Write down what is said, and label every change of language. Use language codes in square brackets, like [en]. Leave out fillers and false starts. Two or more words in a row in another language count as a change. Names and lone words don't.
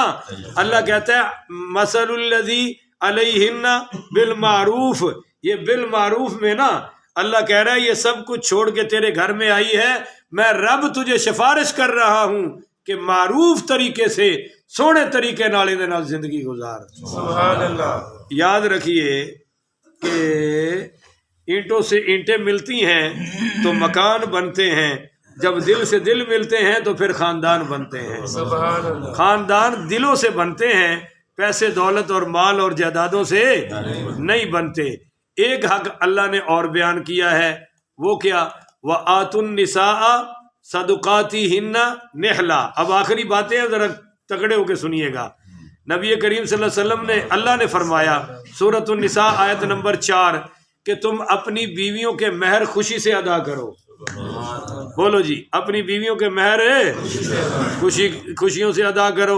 [ur] اللہ کہتا ہے [ar] مثل الذی علیہن بالمعروف. [ur] یہ بالمعروف میں نا اللہ کہہ رہا ہے یہ سب کچھ چھوڑ کے تیرے گھر میں آئی ہے، میں رب تجھے سفارش کر رہا ہوں کہ معروف طریقے سے [pa] سونے طریقے نال دے نال زندگی گزار. [ur] سبحان اللہ. یاد رکھیے کہ اینٹوں سے اینٹیں ملتی ہیں تو مکان بنتے ہیں، جب دل سے دل ملتے ہیں تو پھر خاندان بنتے ہیں. سبحان اللہ. خاندان دلوں سے بنتے ہیں، پیسے دولت اور مال اور جائیدادوں سے نہیں بنتے. ایک حق اللہ نے اور بیان کیا ہے، وہ کیا؟ [ar] وَآتُوا النِّسَاءَ صَدُقَاتِهِنَّ نِحْلًا. [ur] اب آخری باتیں ذرا تکڑے ہو کے سنیے گا. نبی کریم صلی اللہ علیہ وسلم نے اللہ نے فرمایا سورۃ النساء آیت نمبر 4 کہ تم اپنی بیویوں کے مہر خوشی سے ادا کرو. بولو جی، اپنی بیویوں کے مہر خوشیوں سے ادا کرو.